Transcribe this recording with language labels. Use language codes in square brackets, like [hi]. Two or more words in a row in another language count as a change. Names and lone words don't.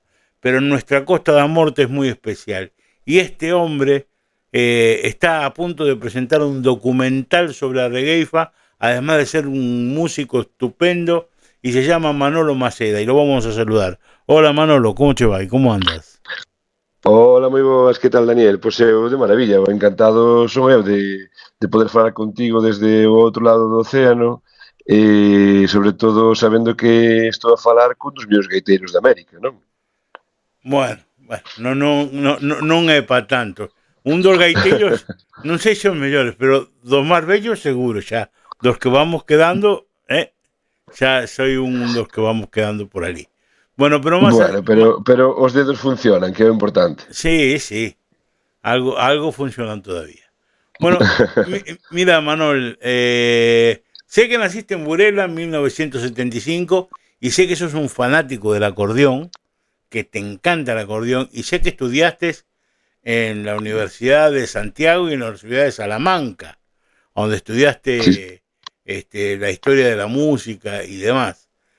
[es] Pero en nuestra Costa da Morte es muy especial. Y este hombre está a punto de presentar un documental sobre la regueifa, además de ser un músico estupendo, y se llama Manolo Maceda, y lo vamos a saludar. Hola Manolo, ¿cómo te va y cómo andas? Hola, [gl] moi boas, que tal, Daniel? Pois eu de maravilla, encantado son eu de poder falar contigo desde o outro lado do océano, e sobre todo sabendo que estou a falar cun dos meus gaiteiros de América, non? Bueno, non é para tanto. Un dos gaiteiros, non sei se os mellores, pero dos máis bellos seguro xa. Dos que vamos quedando, xa soy un dos que vamos quedando por ali. [es] Bueno, pero más... [gl] Bueno, pero os dedos funcionan, que é o importante. [es] Sí, sí. Algo funcionan todavía. Bueno, mira, Manol, sé que naciste en Burela en 1975 y sé que sos un fanático del acordeón, que te encanta el acordeón, y sé que estudiaste en la Universidad de Santiago y en la Universidad de Salamanca, donde estudiaste sí, la historia de la música y demás.